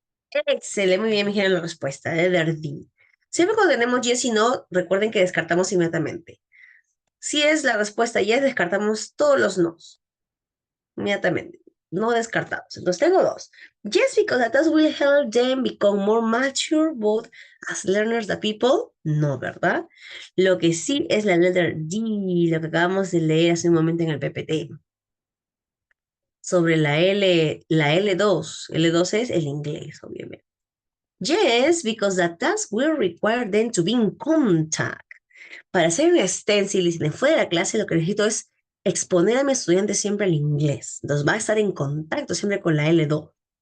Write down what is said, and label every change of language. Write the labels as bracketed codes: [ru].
[es] Excelente, muy bien, me dijeron la respuesta, de Verdi. Siempre cuando tenemos yes y no, recuerden que descartamos inmediatamente. Si es la respuesta yes, descartamos todos los nos, inmediatamente. No descartados. Entonces tengo dos. [en] Yes, because that will help them become more mature, both as learners, the people. [es] No, ¿verdad? Lo que sí es la letra D, lo que acabamos de leer hace un momento en el PPT. Sobre la L, la L2. L2 es el inglés, obviamente. [en] Yes, because the task will require them to be in contact. [es] Para hacer un stencil y si me fuera de la clase, lo que necesito es exponer a mi estudiante siempre el inglés. Entonces va a estar en contacto siempre con la L2.